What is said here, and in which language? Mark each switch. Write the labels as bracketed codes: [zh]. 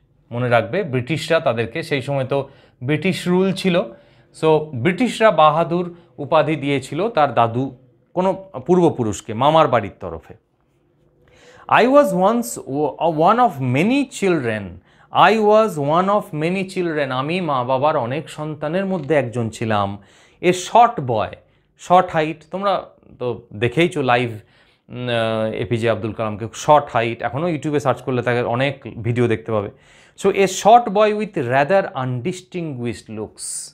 [bn] মনে রাখবে ব্রিটিশরা তাদেরকে, সেই সময় তো ব্রিটিশ রুল ছিল, সো ব্রিটিশরা বাহাদুর উপাধি দিয়েছিল তার দাদু কোনো পূর্বপুরুষকে মামার বাড়ির তরফে। [en] I was once one of many children. I was one of many children. [bn] আমি মা বাবার অনেক সন্তানের মধ্যে একজন ছিলাম। [en] a short boy, short height, [bn] তোমরা তো দেখেইছো live APJ Abdul কালামকে, short height, এখনও ইউটিউবে সার্চ করলে তাকে অনেক ভিডিও দেখতে পাবে। [en] So a short boy with rather undistinguished looks.